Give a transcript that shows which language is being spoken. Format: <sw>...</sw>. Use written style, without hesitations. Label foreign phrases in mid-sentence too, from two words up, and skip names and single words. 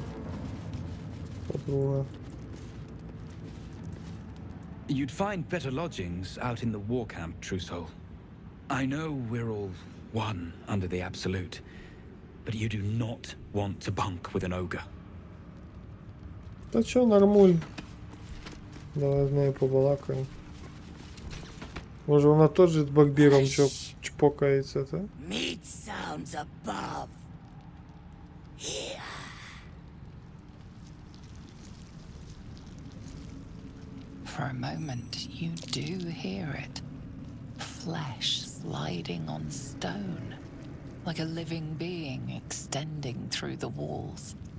<uk>Подруга.</uk> <en>You'd find better lodgings out in the war camp, True Soul. I know we're all one under the Absolute, but you do not want to bunk with an ogre.</en> <uk>Та чо, нормуль. Давай з нею побалакаємо. Може вона теж з Багбіром чпокається, та?</uk> <en>Meat sounds above. Here. For a moment, you do hear it. Flesh sliding on stone, like a living being extending through the walls.</en>